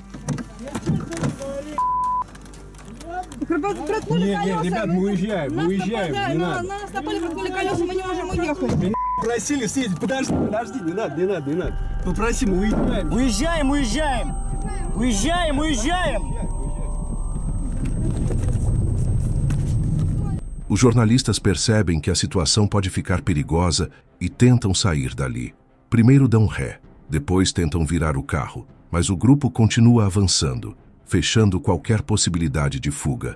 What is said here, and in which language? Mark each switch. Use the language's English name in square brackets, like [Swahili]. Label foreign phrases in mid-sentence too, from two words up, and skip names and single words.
[Russian] Не, ребят, мы уезжаем, не надо. Нас напали, проткнули колеса, мы не можем уехать. Просили съездить, подожди, не надо. Попроси, мы уезжаем. Уезжаем. [Portuguese] Os jornalistas percebem que a situação pode ficar perigosa e tentam sair dali. Primeiro dão ré, depois tentam virar o carro, mas o grupo continua avançando, fechando qualquer possibilidade de fuga.